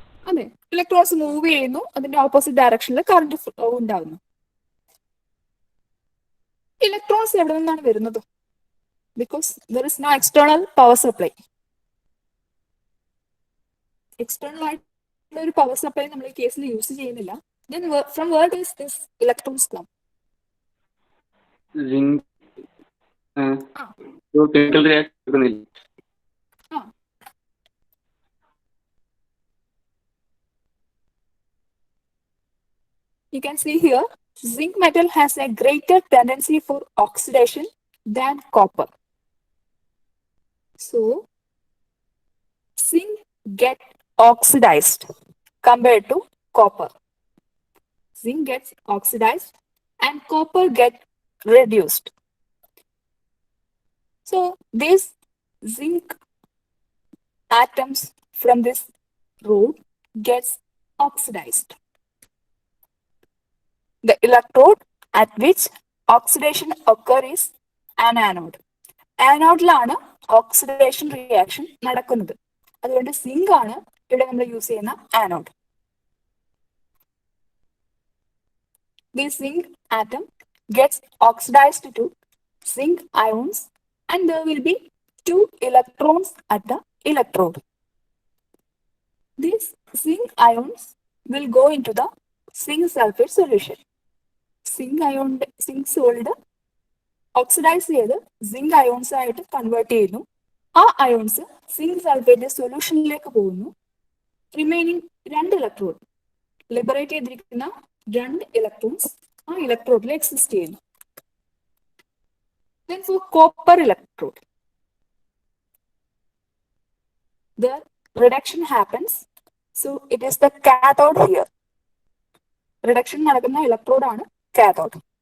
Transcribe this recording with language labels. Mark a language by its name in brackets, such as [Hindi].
[Malayalam] അതെ, electrons move ചെയ്യുന്നു, അതിന്റെ ഓപ്പോസിറ്റ് ഡയറക്ഷനിൽ കറന്റ് ഫ്ലോ ഉണ്ടാകുന്നു. ഇലക്ട്രോൺസ് എവിടെ നിന്നാണ് വരുന്നത്? [English] Because there is no external power supply. [Malayalam] External ആയിട്ടുള്ള ഒരു പവർ സപ്ലൈ നമ്മൾ ഈ കേസിൽ യൂസ് ചെയ്യുന്നില്ല. [English] Then from where does this electrons come? Zinc. Chemical reaction. You can see here, zinc metal has a greater tendency for oxidation than copper. So, zinc gets oxidized compared to copper. Zinc gets oxidized and copper gets reduced. So, these zinc atoms from this rod gets oxidized. The electrode at which oxidation occurs is an anode. [Malayalam] ആനോഡിലാണ് oxidation reaction നടക്കുന്നത്. അതുകൊണ്ട് zinc ആണ് ഇവിടെ നമ്മൾ use ചെയ്യുന്ന anode. [English] This zinc atom gets oxidized to zinc ions and there will be 2 electrons at the electrode. These zinc ions will go into the zinc sulfate solution. [Malayalam] Zinc solid oxidise ചെയ്ത് zinc ions ആയിട്ട് convert ചെയ്യുന്നു. ആ ions zinc sulphate സൊല്യൂഷനിലേക്ക് പോകുന്നു. Remaining 2 electrode liberate ചെയ്തിരിക്കുന്ന 2 electrons ആ ഇലക്ട്രോഡിൽ exist ചെയ്യുന്നു. [English] Then for copper electrode, the reduction happens. So it is the cathode here. [Malayalam] Reduction നടക്കുന്ന electrode ആണ് കാഥോഡ്.